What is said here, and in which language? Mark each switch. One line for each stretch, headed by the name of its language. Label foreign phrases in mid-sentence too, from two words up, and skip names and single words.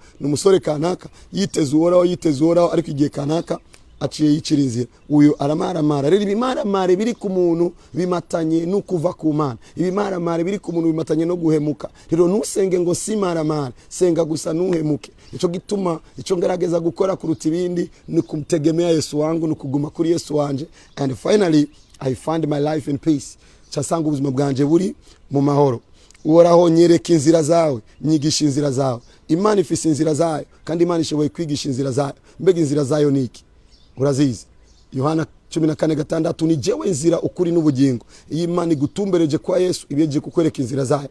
Rundi: Numusore kanaka yiteze uhoraho ariko igihe kanaka aciye yikirinzira, uyu aramaramara. Rero ibimaramare biri ku muntu bimatanye no kuva ku Mana, ibimaramare biri ku muntu bimatanye no guhemuka. Rero ntusenge ngo simaramara, senga gusa ntuhemuke. Ico gituma ico ngerageza gukora kuruta ibindi ni
Swahili: kumtegemea Yesu wangu,
Rundi: ni kuguma kuri Yesu wanje,
English: and finally I find my life in peace.
Rundi: Cyasanga ubuzima bwanje buri mu mahoro. Uhoraho nyereka inzira zawe, nyigisha inzira zawe. Imana ifise inzira zayo, kandi Imana ishoboye kwigisha inzira zayo. Mbega inzira zayo niki? Urazizi? Yohana 14:6, ni jewe nzira ukuri n'ubugingo. Iyi Imana igutumbereje kwa Yesu, ibiyeje kukwereka inzira zayo.